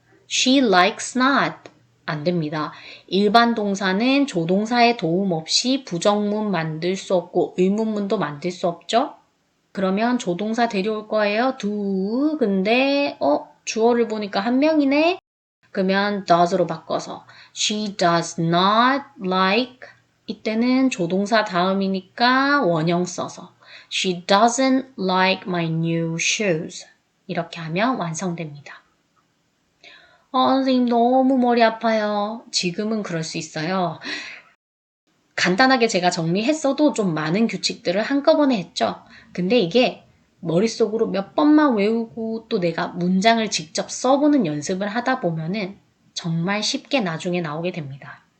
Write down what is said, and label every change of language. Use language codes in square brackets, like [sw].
[en] She likes not. 안 됩니다. [ko] 일반 동사는 조동사의 도움 없이 부정문 만들 수 없고 의문문도 만들 수 없죠. 그러면 조동사 데려올 거예요. [en] do. [ko] 근데 주어를 보니까 한 명이네. 그러면 does로 바꿔서 [en] she does not like. [ko] 이때는 조동사 다음이니까 원형 써서 [en] she doesn't like my new shoes. [ko] 이렇게 하면 완성됩니다. 선생님 너무 머리 아파요. 지금은 그럴 수 있어요. 간단하게 제가 정리했어도 좀 많은 규칙들을 한꺼번에 했죠. 근데 이게 머릿속으로 몇 번만 외우고 또 내가 문장을 직접 써보는 연습을 하다 보면은 정말 쉽게 나중에 나오게 됩니다.